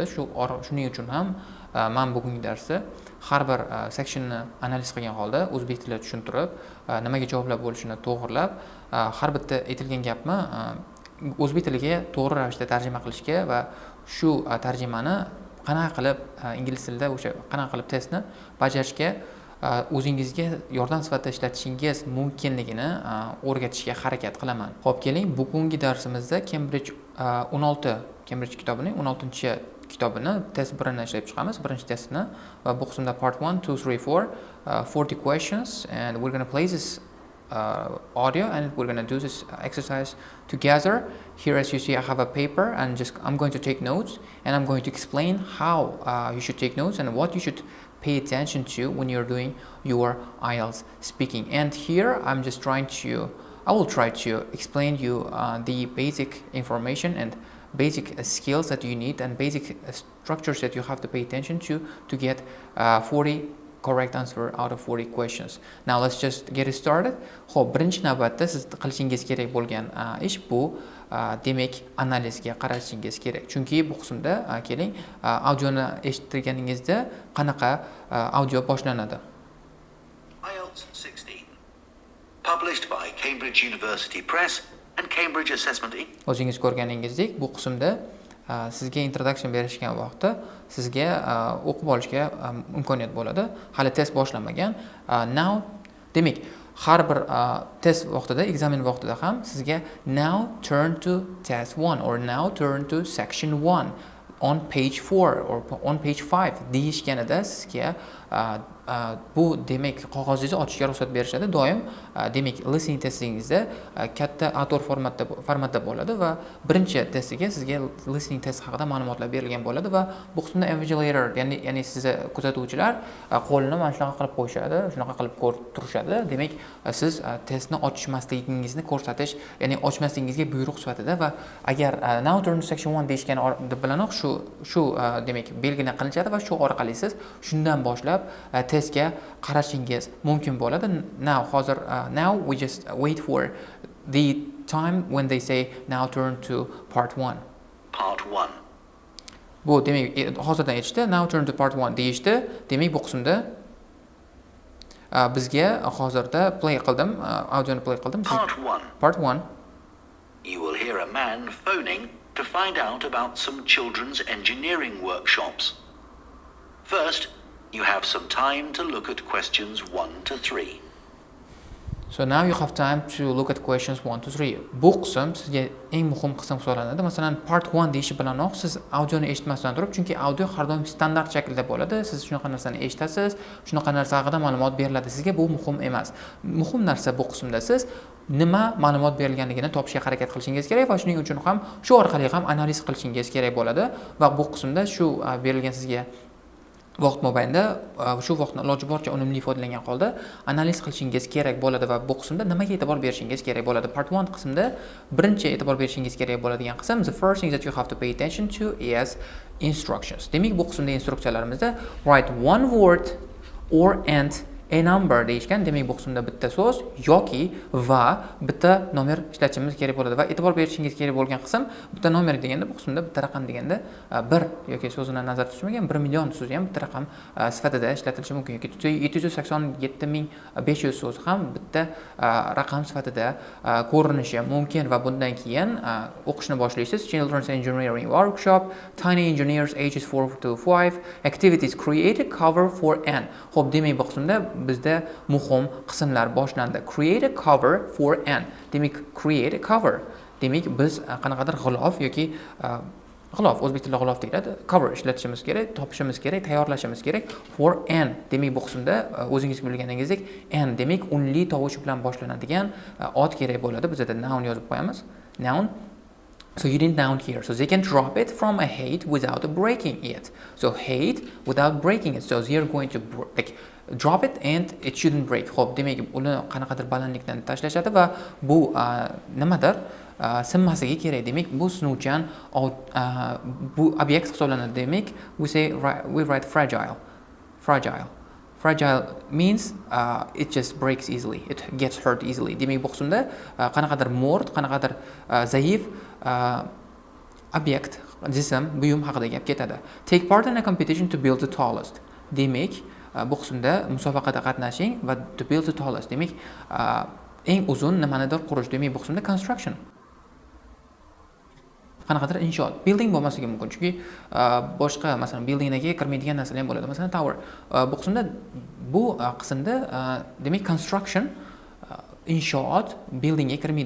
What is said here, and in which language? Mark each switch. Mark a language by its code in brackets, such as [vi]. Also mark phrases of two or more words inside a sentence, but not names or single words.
[uz] Shuning uchun ham men bugungi darsda har bir sectionni analiz qilgan holda o'zbek tilida tushuntirib, nimaga javoblar bo'lishini to'g'rilab, har bitta aytilgan gapni o'zbek tiliga to'g'ri ravishda tarjima qilishga va shu tarjimani qanaqa qilib ingliz tilida o'sha qanaqa qilib testni bajarishga o'zingizga yordam sifatida ishlatishingiz mumkinligini o'rgatishga harakat qilaman. Xo'p, keling, bugungi darsimizda Cambridge 16 Cambridge kitobining 16-kitobini test 1ni ishlab chiqamiz. Birinchi testni va bu qismda [en] part 1, 2, 3, 4 40 questions, and we're going to play this audio and we're going to do this exercise together. Here, as you see, I have a paper and I'm going to take notes and I'm going to explain how you should take notes and what you should pay attention to when you're doing your IELTS speaking. And here I will try to explain you the basic information and basic skills that you need and basic structures that you have to pay attention to get 40 correct answer out of 40 questions. Now let's just get it started. [uz] Xo'p, birinchi navbatda siz qilishingiz kerak bo'lgan ish bu demak analizga qarashingiz kerak. Chunki bu qismda keling, audioni eshittirganingizda qanaqa audio boshlanadi. [en] IELTS 16 published by Cambridge University Press and Cambridge Assessment Inc. [uz] O'zingiz ko'rganingizdek, bu qismda sizga introduction berishgan vaqtda sizga o'qib olishga imkoniyat bo'ladi. Hali test boshlanmagan. Now, demak, har bir test vaqtida, ekzamen vaqtida ham sizga [en] now turn to test 1 or now turn to section 1 on page 4 or on page 5 [uz] deyishganida sizga bu demak qog'ozingizni ochishga ruxsat berishadi. Doim demak listening testingizda katta A4 formatda bo'ladi va birinchi testiga sizga [en] listening test [uz] haqida ma'lumotlar berilgan bo'ladi va bu qismda invigilator, ya'ni sizni kuzatuvchilar qo'lini mana shunaqa qilib qo'yishadi, shunaqa qilib ko'rib turishadi. Demak, siz testni ochmasligingizni ko'rsatish, ya'ni ochmasligingizga buyruq sifatida va agar [en] now turn to section 1 [uz] deyishgani bilanoq shu demak belgina qilinadi va shu orqali siz shundan boshlab testga qarashingiz mumkin bo'ladi. [en] Now we just wait for the time when they say now turn to part 1. Part 1. [uz] Bu demak hozirdan aytishdi, [en] now turn to part 1 deyishdi. [uz] Demak bu qismda bizga hozirda play qildim, audioni play qildim. [en] Part 1. You will hear a man phoning to find out about some children's engineering workshops. First, you have some time to look at questions 1 to 3. So now you have time to look at questions 1 to 3. [uz] Bu qism sizga eng muhim qism hisoblanadi. Masalan, part 1 deyishi bilanoq siz audioni eshitmasdan turib, chunki audio har doim standart shaklda bo'ladi. Siz shunaqa narsani eshitasiz, shunaqa narsa haqida ma'lumot beriladi. Sizga bu muhim emas. Muhim narsa bu qismda siz nima ma'lumot berilganligini topishga harakat qilishingiz kerak va shuning uchun ham shu orqali ham analiz qilishingiz kerak bo'ladi va bu qismda shu berilgan sizga vaqt mobaynida shu vaqtni iloji boricha unumli foydalangan holda analiz qilishingiz kerak bo'ladi va bu qismda nimaga e'tibor berishingiz kerak bo'ladi. [en] Part 1 [uz] qismida birinchi e'tibor berishingiz kerak bo'ladigan qism [en] the first thing that you have to pay attention to is instructions. [uz] Demak, bu qismda instruksiyalarimizda [en] write one word or and a number [uz] deyishgan. Demak, bu qismda bitta so'z yoki va bitta nomer ishlatishimiz kerak bo'ladi va e'tibor berishingiz kerak bo'lgan qism bitta nomer deganda bu qismda bitta raqam deganda 1 yoki so'zini nazarda tutmagan 1 million so'zi ham bitta raqam sifatida ishlatilishi mumkin yoki 787.500 so'zi ham bitta raqam sifatida ko'rinishi mumkin va bundan keyin o'qishni boshlaysiz. [en] Children's engineering workshop, tiny engineers ages 4 to 5, activities create a cover for an. [uz] Xo'p, demak bu qismda bizda muhim qismlar boshlandi. [en] Create a cover for an. Demak, create a cover. [uz] Demak, biz qanaqadir g'ilof yoki g'ilof, o'zbek tilida g'ilof deyiladi. Cover ishlatishimiz kerak, topishimiz kerak, tayyorlashimiz kerak [en] for an. [uz] Demak, bu qismda o'zingiz bilganingizdek an demak unli tovush bilan boshlanadigan ot kerak bo'ladi. Bizda noun yozib qo'yamiz. [en] Noun. So you didn't noun here. So they can drop it from a height without breaking it. So height without breaking it. So you're going to drop it and it shouldn't break. [uz] Xo'p, demak, uni qanaqadir balandlikdan tashlashadi va bu nimadir sinmasligi kerak. Demak, bu sinuvchan bu obyekt hisoblanadi. Demak, [en] we write fragile. Fragile means it just breaks easily. It gets hurt easily. [uz] Demak, bu qismda qanaqadir mo'rt, qanaqadir zaif obyekt, jism, buyum haqida gap ketadi. [en] Take part in a competition to build the tallest. [uz] Demak, bu qismda musobaqada qatnashing va [en] to build the tallest. [uz] Demak, eng uzun nimanidir qurish. Demak, bu qismda construction. Qanaqadir inshoot. Building bo'lmasligi mumkin, chunki boshqa, masalan, buildingdagi kirmaydigan narsalar ham bo'ladi. Masalan, tower. Bu qismda demak construction inshoot buildingga kirmaydi.